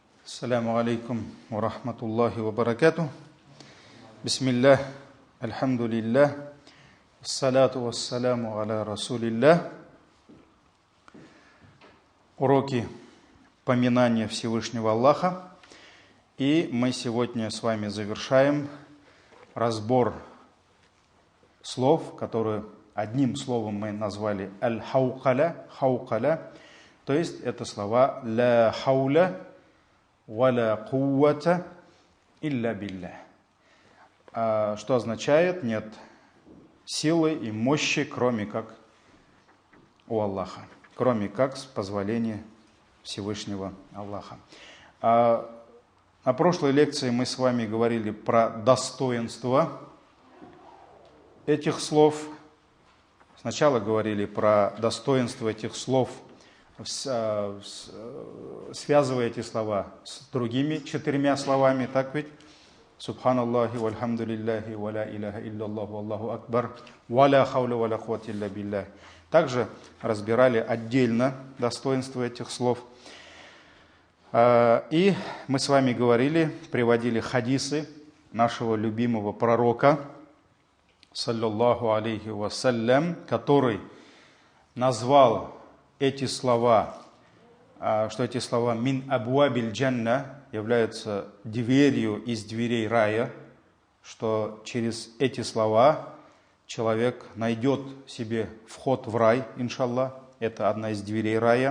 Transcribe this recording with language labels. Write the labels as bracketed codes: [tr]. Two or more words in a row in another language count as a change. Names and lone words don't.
[ar] السلام عليكم ورحمة الله وبركاته. بسم الله، الحمد لله، الصلاة والسلام على رسول الله. [ru] Уроки поминания Всевышнего Аллаха. И мы сегодня с вами завершаем разбор слов, которые одним словом мы назвали аль-хаукаля, хаукаля, то есть это слова [ar] لا حول ولا قوة إلا بالله, [ru] что означает нет силы и мощи, кроме как у Аллаха, кроме как с позволения Всевышнего Аллаха. На прошлой лекции мы с вами говорили про достоинство этих слов. Сначала говорили про достоинство этих слов, связывая эти слова с другими 4 словами, так ведь? [ar] سبحان الله والحمد لله ولا إله إلا الله والله أكبر ولا حول ولا قوة إلا بالله. [ru] Также разбирали отдельно достоинство этих слов. И мы с вами говорили, приводили хадисы нашего любимого пророка, [ar] صلى الله عليه وسلم, [ru] который назвал эти слова, что эти слова [ar] «من أبواب الجنة» [ru] являются дверью из дверей рая, что через эти слова человек найдет себе вход в рай, иншаллах, это одна из дверей рая.